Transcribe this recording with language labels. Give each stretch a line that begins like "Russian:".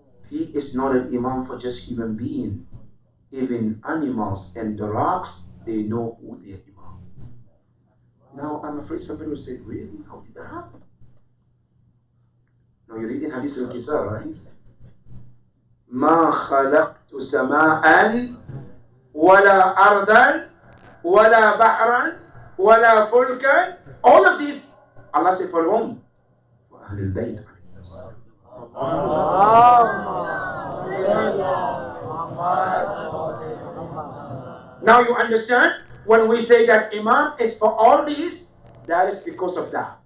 English: He is not an Imam for just human beings. Even animals and the rocks, they know who they are Imam. Now I'm afraid somebody will say, really? How did that happen? Now you're reading Hadith al-Kisar, right?
Arabic: ما خلقت سماء ولا أرضا ولا بحرا ولا فلكا.
English: All of these, Allah said for whom? For Ahlul Bayt. Now you understand when we say that Imam is for all these, that is because of that.